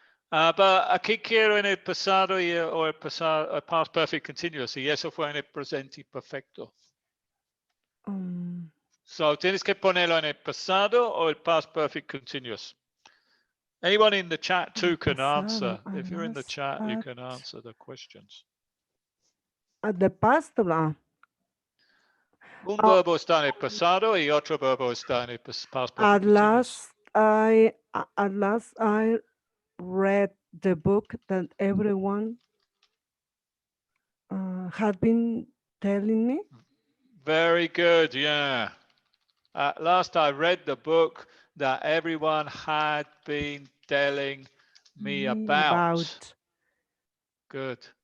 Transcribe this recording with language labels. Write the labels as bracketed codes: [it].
[es] But aquí quiero en el pasado o el pasado, past perfect continuous. Y eso fue en el presente perfecto. So tienes que ponerlo en el pasado o el past perfect continuous. [en] Anyone in the chat too can answer. If you're in the chat, you can answer the questions. At the past, [es] Un verbo está en el pasado y otro verbo está en el past perfect [en] at continuous. last I read the book that everyone had been telling me. Very good, yeah. At last I read the book that everyone had been telling me about. Good.